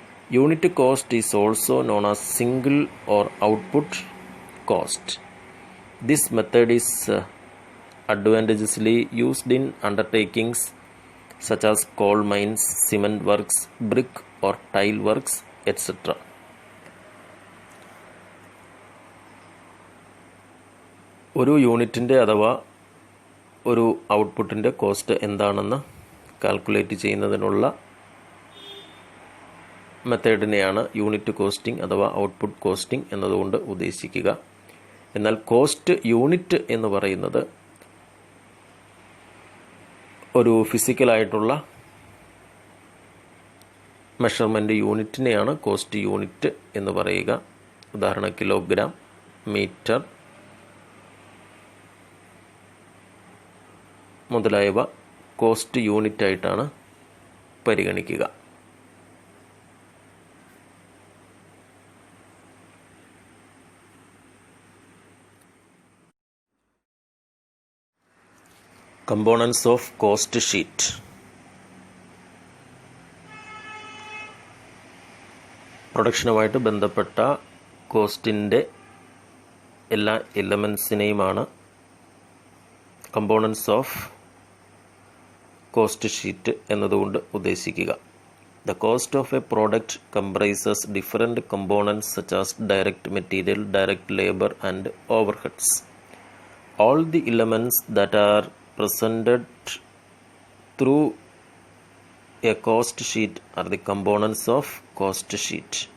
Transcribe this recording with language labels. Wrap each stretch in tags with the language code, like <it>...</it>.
<en>Unit cost is also known as single or output cost. This method is advantageously used in undertakings such as coal mines, cement works, brick or tile works, etc.</en> <ml>ഒരു യൂണിറ്റിൻ്റെ അഥവാ ഒരു ഔട്ട്പുട്ടിൻ്റെ cost എന്താണെന്ന് calculate ചെയ്യുന്നതിനുള്ള മെത്തേഡിനെയാണ് unit costing അഥവാ output costing എന്നതുകൊണ്ട് ഉദ്ദേശിക്കുക. എന്നാൽ cost unit എന്ന് പറയുന്നത് ഒരു ഫിസിക്കലായിട്ടുള്ള മെഷർമെൻറ്റ് യൂണിറ്റിനെയാണ് കോസ്റ്റ് യൂണിറ്റ് എന്ന് പറയുക. ഉദാഹരണം കിലോഗ്രാം, മീറ്റർ മുതലായവ കോസ്റ്റ് യൂണിറ്റായിട്ടാണ് പരിഗണിക്കുക.</ml> <en>Components of cost sheet.</en> <ml>പ്രൊഡക്ഷനുമായിട്ട് ബന്ധപ്പെട്ട കോസ്റ്റിൻ്റെ എല്ലാ എലമെൻസിനെയുമാണ് കമ്പോണൻസ് ഓഫ് കോസ്റ്റ് ഷീറ്റ് എന്നതുകൊണ്ട് ഉദ്ദേശിക്കുക.</ml> <en>The cost of a product comprises different components such as direct material, direct labor and overheads. All the elements that are presented through a cost sheet are the components of cost sheet.</en>